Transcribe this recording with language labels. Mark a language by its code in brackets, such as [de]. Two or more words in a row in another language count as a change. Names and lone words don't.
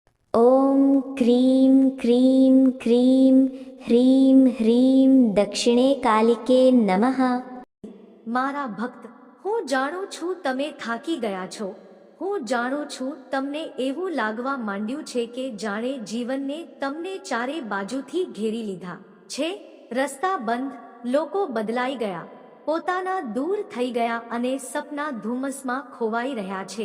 [sa] ॐ क्रीं क्रीं क्रीं ह्रीं ह्रीं दक्षिणे कालिके नमः। [gu] મારા ભક્ત, હું જાણું છું તમે થાકી ગયા છો. હું જાણું છું તમને એવું લાગવા માંડ્યું છે કે જાણે જીવનને તમને ચારે બાજુથી ઘેરી લીધા છે. રસ્તા બંધ, લોકો બદલાઈ ગયા, પોતાના દૂર થઈ ગયા અને સપના ધુમ્મસમાં ખોવાઈ રહ્યા છે.